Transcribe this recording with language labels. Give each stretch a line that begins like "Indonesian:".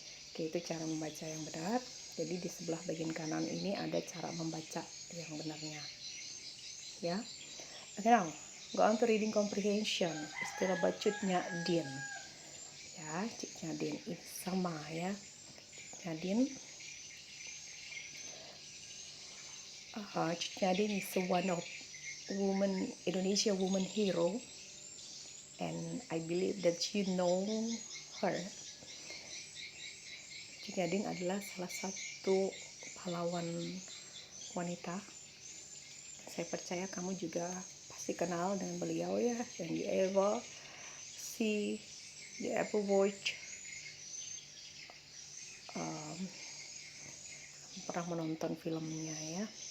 Indonesian: Oke, itu cara membaca yang benar. Jadi di sebelah bagian kanan ini ada cara membaca yang benarnya ya.
English: Okay, now go on to reading comprehension. Istilah bacutnya din ya. Ciknya din ini sama ya. Ciknya din Ciknya din is one of Indonesia woman hero, and I believe that you know her.
Indonesian: Ciknya din adalah salah satu pahlawan wanita. Saya percaya kamu juga pasti kenal dengan beliau ya, yang di ever see, di ever watch, pernah menonton filmnya ya.